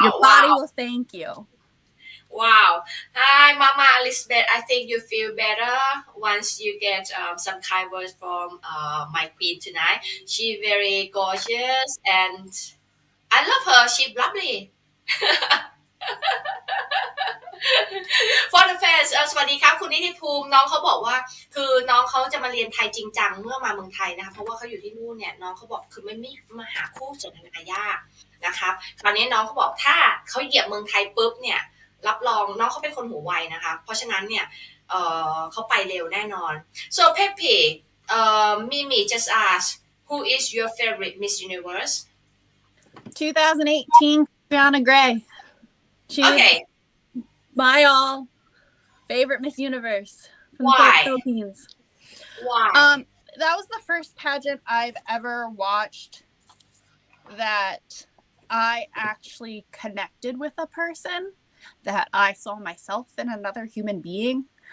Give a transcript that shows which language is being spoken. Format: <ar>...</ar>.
<en>Your body will thank you. Wow. Hi, Mama Elizabeth. I think you feel better once you get some kind words from my queen tonight. She very gorgeous and I love her. She bubbly. For the fans</en> <th>สวัสดีครับคุณนิติภูมิน้องเขาบอกว่าคือน้องเขาจะมาเรียนไทยจริงจังเมื่อมาเมืองไทยนะคะเพราะว่าเขาอยู่ที่นู่นเนี่ยน้องเขาบอกคือไม่มีมาหาคู่สนทนายากนะครับคราวนี้น้องเขาบอกถ้าเขาเหยียบเมืองไทยปุ๊บเนี่ยรับรองน้องเขาเป็นคนหัวไวนะคะเพราะฉะนั้นเนี่ยเขาไปเร็วแน่นอน</th> <en>so Pepe Mimi just asked who is your favorite Miss Universe 2018 Brianna Gray. She okay my all favorite Miss Universe from Why? the Philippines. Why? That was the first pageant I've ever watched that I actually connected with a person, that I saw myself in another human being.</en>